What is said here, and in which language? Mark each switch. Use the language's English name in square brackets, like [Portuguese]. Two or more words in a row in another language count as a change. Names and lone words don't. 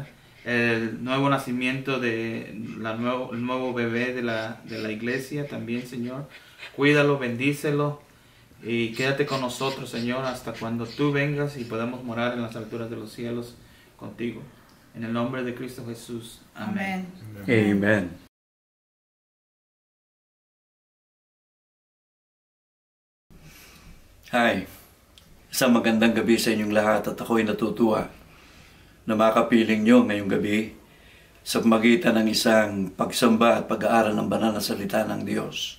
[Spanish] El nuevo nacimiento de el nuevo bebé de la iglesia también, Señor. Cuídalo, bendícelo y quédate con nosotros, Señor, hasta cuando tú vengas y podamos morar en las alturas de los cielos contigo. En el nombre de Cristo Jesús. Amén. [English] Amen. Hi. [Filipino] Isang magandang gabi sa inyong lahat at ako'y natutuwa na makapiling nyo ngayong gabi sa pamagitan ng isang pagsamba at pag-aaral ng banal na salita ng Diyos.